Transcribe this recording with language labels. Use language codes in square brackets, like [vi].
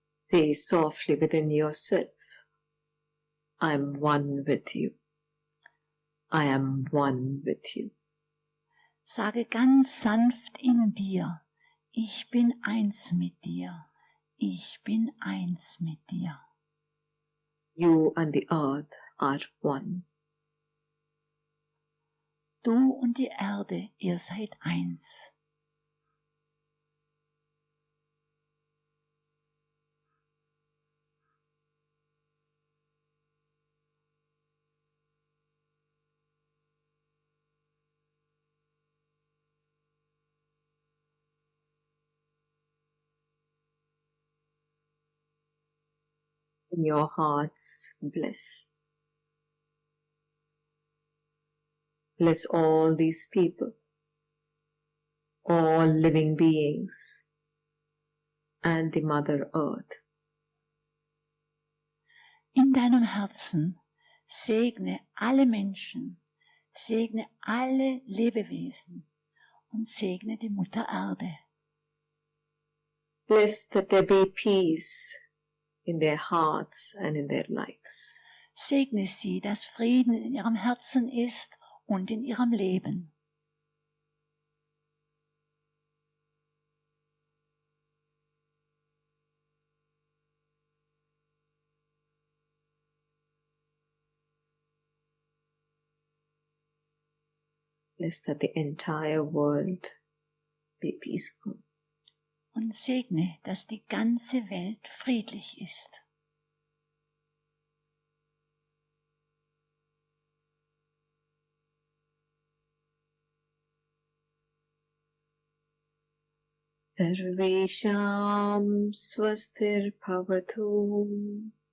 [en] Say softly within yourself, I am one with you. I am one with you. [de] Sage ganz sanft in dir, ich bin eins mit dir. Ich bin eins mit dir. [en] You and the earth are one. [de] Du und die Erde, ihr seid eins. [en] In your hearts, bless. Bless all these people, all living beings, and the Mother Earth. [de] In deinem Herzen segne alle Menschen, segne alle Lebewesen und segne die Mutter Erde. [en] Bless that there be peace in their hearts and in their lives. [de] Segne sie, dass Frieden in ihrem Herzen ist und in ihrem Leben. [en] Bless that the entire world be peaceful. [de] Und segne, dass die ganze Welt friedlich ist. [sa] Sarvesham swastir bhavatu.